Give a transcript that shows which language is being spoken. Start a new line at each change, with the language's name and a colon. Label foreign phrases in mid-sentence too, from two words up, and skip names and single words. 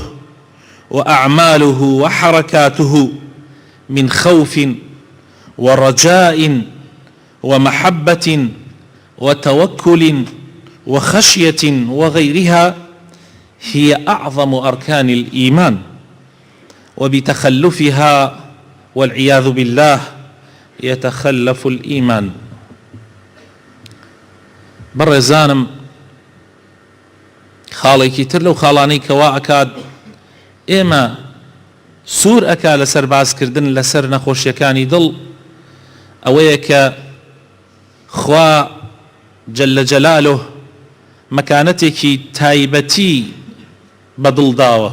Arabic: وأعماله وحركاته من خوف ورجاء ومحبة وتوكل وخشية وغيرها هي أعظم أركان الإيمان، وبتخلفها والعياذ بالله يتخلف الإيمان.
Central Kurdish: بەڕێزانم، خاڵێکی تر لەو خاڵانەی کەوا ئەکات ئێمە سوور ئەکا لەسەر باسکردن لەسەر نەخۆشیەکانی دڵ، ئەوەیە کە خوا
Arabic: جەلە جەلالۆ
Central Kurdish: مەکانەتێکی تایبەتی بە دڵ داوە.